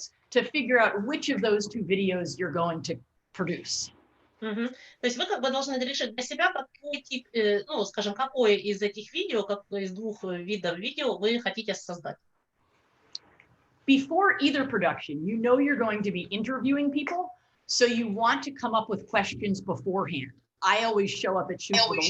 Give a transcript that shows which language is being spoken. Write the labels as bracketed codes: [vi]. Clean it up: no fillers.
[en] To figure out which of those two videos you're going to produce. [ru] То есть вы должны решить для себя, какой тип, скажем, какое из этих видео, какое из двух видов видео вы хотите создать. [en] Before either production, you know you're going to be interviewing people, so you want to come up with questions beforehand. I always show up at shoots.